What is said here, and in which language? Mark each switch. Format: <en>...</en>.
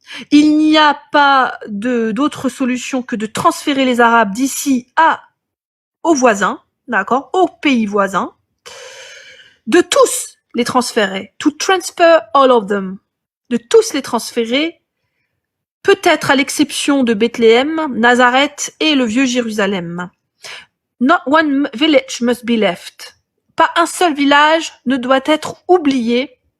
<fr>Il n'y a pas d'autre solution que de transférer les Arabes d'ici aux voisins, d'accord, aux pays voisins, de tous les transférer,</fr> <en>to transfer all of them,</en> <fr>de tous les transférer, peut-être à l'exception de Bethléem, Nazareth et le vieux Jérusalem.</fr> <en>Not one village must be left.</en> <fr>Pas un seul village ne doit être oublié.</fr>